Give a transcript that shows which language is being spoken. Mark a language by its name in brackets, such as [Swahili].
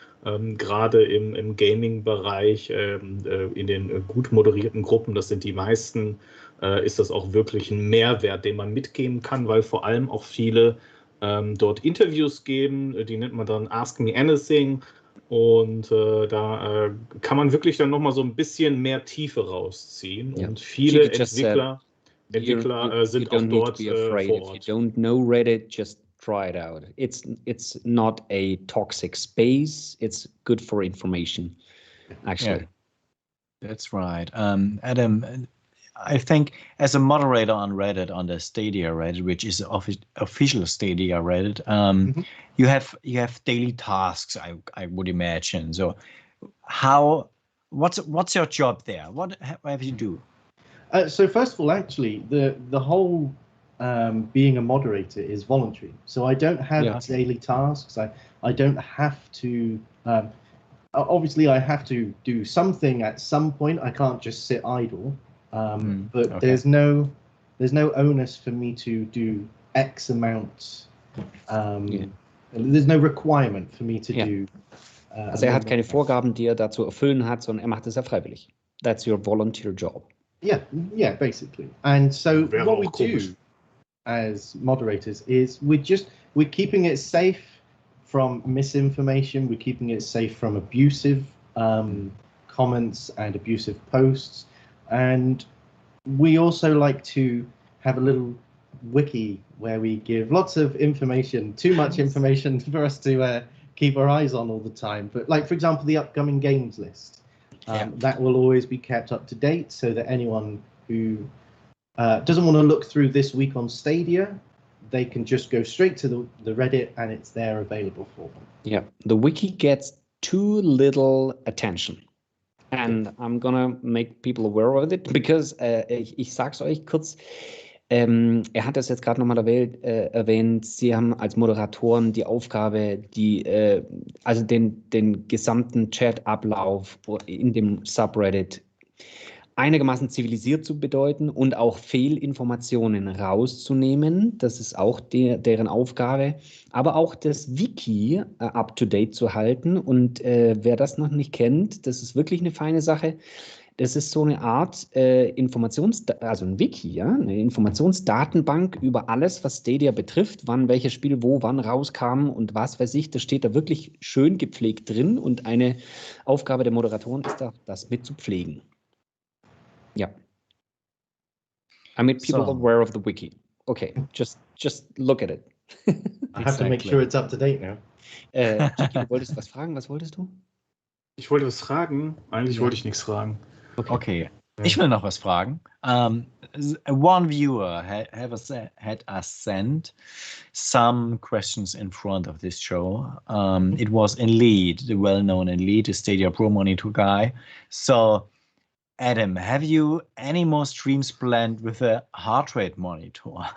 [German] Gerade im Gaming-Bereich, in den gut moderierten Gruppen, das sind die meisten, ist das auch wirklich ein Mehrwert, den man mitgeben kann, weil vor allem auch viele dort Interviews geben, die nennt man dann Ask Me Anything. Und da kann man wirklich dann nochmal so ein bisschen mehr Tiefe rausziehen. Ja. Und viele Entwickler sind auch dort vor Ort. [English] If you don't know Reddit, just try it out. It's not a toxic space. It's good for information, actually. Yeah. That's right. Adam, I think as a moderator on Reddit, on the Stadia Reddit, which is official Stadia Reddit, you have daily tasks. I would imagine. So, what's your job there? What have you do? So first of all, actually, the whole being a moderator is voluntary. So I don't have daily tasks. I don't have to. Obviously, I have to do something at some point. I can't just sit idle. But there's no onus for me to do X amount. There's no requirement for me to do. [German] Also hat keine Vorgaben, die dazu erfüllen hat, sondern macht es freiwillig. [English] That's your volunteer job. Yeah, basically. And so what we do as moderators is we're keeping it safe from misinformation. We're keeping it safe from abusive comments and abusive posts. And we also like to have a little wiki where we give lots of information, too much information for us to keep our eyes on all the time. But like, for example, the upcoming games list, that will always be kept up to date so that anyone who doesn't want to look through this week on Stadia, they can just go straight to the Reddit and it's there available for them. Yeah, the wiki gets too little attention. And I'm gonna make people aware of it, because [German] ich sag's euch kurz, er hat das jetzt gerade nochmal erwähnt, Sie haben als Moderatoren die Aufgabe, also den gesamten Chat-Ablauf in dem Subreddit einigermaßen zivilisiert zu bedeuten und auch Fehlinformationen rauszunehmen. Das ist auch deren Aufgabe. Aber auch das Wiki up-to-date zu halten. Und wer das noch nicht kennt, das ist wirklich eine feine Sache. Das ist so eine Art also ein Wiki, eine Informationsdatenbank über alles, was Stadia betrifft, wann welches Spiel wo wann rauskam und was weiß ich. Das steht da wirklich schön gepflegt drin. Und eine Aufgabe der Moderatoren ist da, das mit zu pflegen. [English] Yeah, I made people aware of the wiki. Okay, just look at it. I have to make sure it's up to date now. [German] Jackie, du wolltest was fragen. Was wolltest du? Ich wollte was fragen. Eigentlich wollte ich nichts fragen. Okay. Ich will noch was fragen. [English] One viewer had us send some questions in front of this show. It was Enlead, the well-known Enlead, the Stadia Pro Monitor guy. So, Adam, have you any more streams planned with a heart rate monitor?